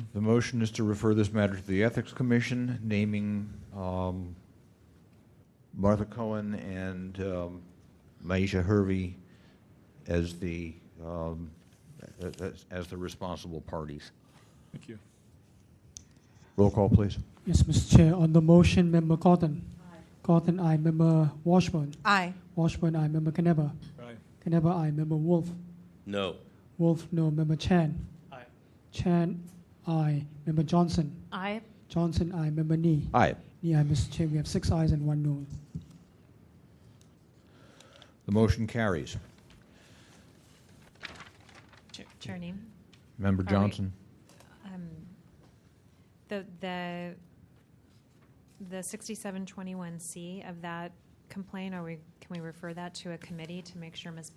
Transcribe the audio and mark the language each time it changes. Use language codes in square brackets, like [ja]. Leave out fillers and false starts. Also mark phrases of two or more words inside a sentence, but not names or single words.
[en] The motion is to refer this matter to the Ethics Commission, naming Martha Cohen and Maisha Hervey as the responsible parties. Thank you. Roll call, please. Yes, Mr. Chair. On the motion, Member Cotton. Aye. Cotton, aye. Member Washburn. Aye. Washburn, aye. Member Knebber. Aye. Knebber, aye. Member Wolf. No. Wolf, no. Member Chan. Aye. Chan, aye. Member Johnson. Aye. Johnson, aye. Member Nee. Aye. Nee, aye, Mr. Chair. We have 6 ayes and 1 no. The motion carries. Chair name? Member Are we- Johnson. The 6721C of that complaint, can we refer that to a committee to make sure Ms.